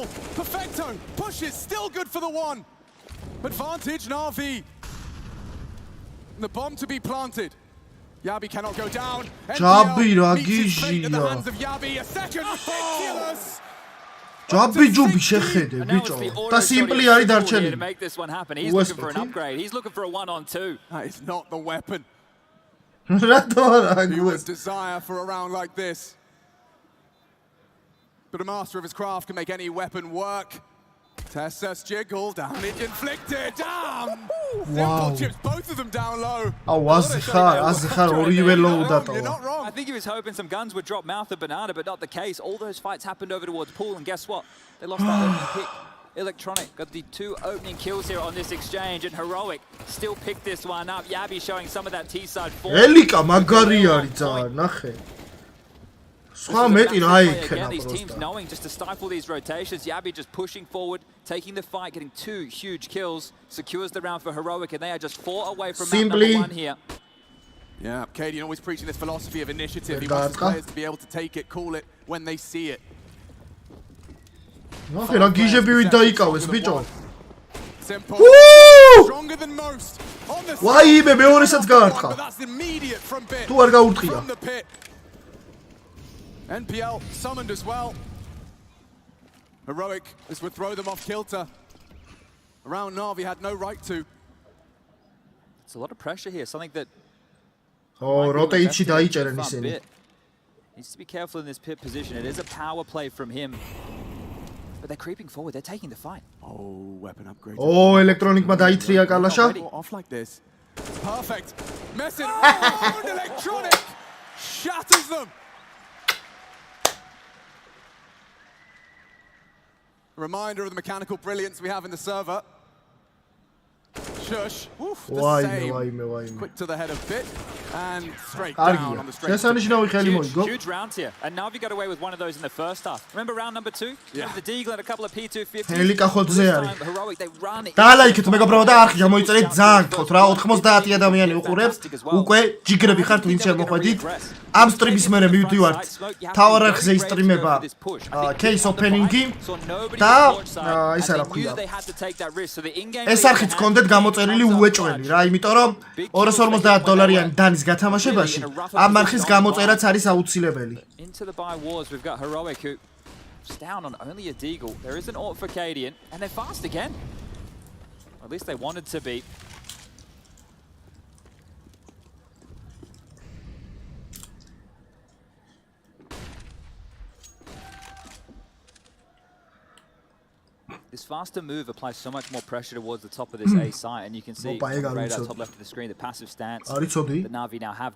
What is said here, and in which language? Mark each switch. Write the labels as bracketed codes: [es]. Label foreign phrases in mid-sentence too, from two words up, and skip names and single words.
[en] Perfecto pushes, still good for the one. Advantage Na'Vi. The bomb to be planted. Yabi cannot go down. Jabi A second ridiculous. [ka] Jabi Jubi შეხედე ბიჭო და სიმპლი არის დარჩენილი. [en] To make this one happen. He's looking for an upgrade. He's looking for a 1-on-2. That is not the weapon. [ka] რატო არა [en] He would desire for a round like this. But a master of his craft can make any weapon work. Tessa's jiggle, damage inflicted. Damn! Simple chips, both of them down low. [ka] აზიხარ ორივე low დატოვა. [en] You're not wrong. I think he was hoping some guns would drop mouth of banana, but not the case. All those fights happened over towards pool, and guess what? They lost that opening pick. Electronic got the 2 opening kills here on this exchange, and Heroic still picked this one up. Yabi showing some of that T-side form. [ka] ელიკა მაგარი არის ძალიან, ნახე. სხვა მეტი რა იქნება [en] Again, these teams knowing just to stifle these rotations. Yabi just pushing forward, taking the fight, getting 2 huge kills, secures the round for Heroic, and they are just 4 away from map number 1 here. Yeah, Cadian always preaching this philosophy of initiative. He wants his players to be able to take it, call it when they see it. [ka] ნახე რა გიჟებივით დაიკავეს ბიჭო. [en] Stronger than most. [ka] ვაიმე მეორესაც გაარტყა. თუ არ გაურტყია. [en] NPL summoned as well. Heroic, this would throw them off kilter. Around Na'Vi had no right to. It's a lot of pressure here, something that [ka] rotate-ში დაიჭერენ ისინი. [en] Needs to be careful in this pit position. It is a power play from him. But they're creeping forward, they're taking the fight. Oh, weapon upgrade. [ka] Electronic-მა დაითრია კალაშა. [en] Off like this. Perfect. Messing around Electronic. Shatters them. Reminder of the mechanical brilliance we have in the server. Shush. Oof, the same. Quick to the head of Bit and straight down on the straight. Huge rounds here. And Na'Vi got away with one of those in the first half. Remember round number 2? Yeah. The Deagle and a couple of P250s. [ka] ელიკა ხოთზე არის. [en] Heroic, they run it. [ka] დაალაიქეთ მეგობრებო და არხი გამოიწერეთ ძალიან გთხოვთ რა 90 ადამიანი უყურებს. უკვე ჯიგრები ხართ ვინც შემოხვედით. ამ სტრიმის მერე მივდივართ. თავარ არხზე ისტრიმება [en] case opening- [ka] ი და ისა რა ქვია. ეს არხიც კონდეთ გამოწერილი უეჭველი რა, იმიტომ რომ $250 დანის გათამაშებაში ამ არხის გამოწერაც არის აუცილებელი. [en] Into the buy wars, we've got Heroic who's down on only a Deagle. There is an ult for Cadian, and they're fast again. Or at least they wanted to be. This faster move applies so much more pressure towards the top of this A site, and you can see on the radar top left of the screen the passive stance that Na'Vi now have.